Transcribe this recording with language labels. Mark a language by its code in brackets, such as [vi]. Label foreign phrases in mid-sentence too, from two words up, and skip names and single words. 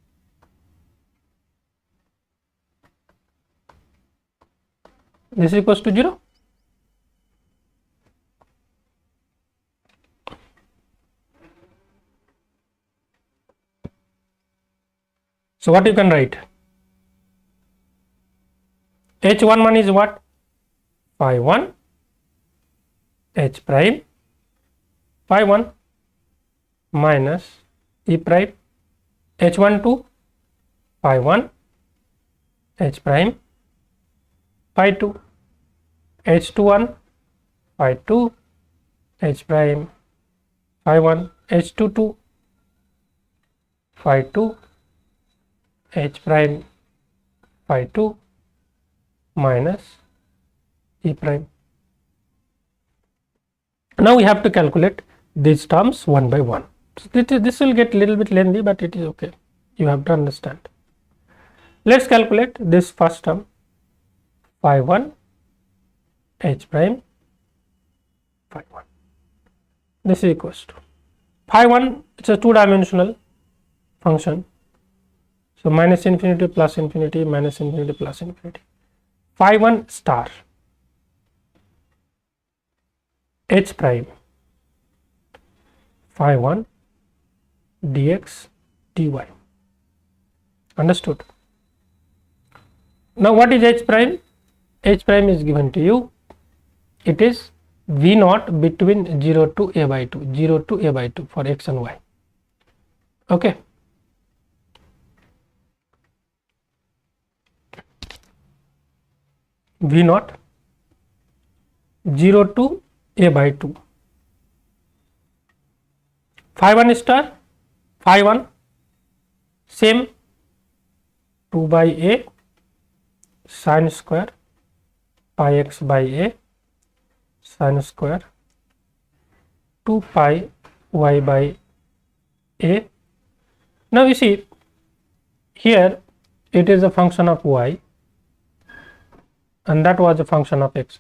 [en] This is equals to 0. So what you can write? h11 is what? Phi 1 h prime phi 1 minus e prime h12 phi 1 h prime phi 2 h21 phi 2 h prime phi 1 h22 phi 2 h prime phi 2 minus e prime. Now we have to calculate these terms one by one. So this will get a little bit lengthy, but it is okay. You have to understand. Let's calculate this first term, phi 1 h prime phi 1. This is equals to phi 1. It's a two-dimensional function. So minus infinity plus infinity minus infinity plus infinity. Phi 1 star h prime phi 1 dx dy. Understood? Now what is h prime? H prime is given to you. It is v naught between 0 to a by 2, 0 to a by 2 for x and y. Okay. V naught 0 to a by 2. Phi 1 star, phi 1 same 2 by a sin square pi x by a sin square 2 pi y by a. Now you see here it is a function of y and that was a function of x.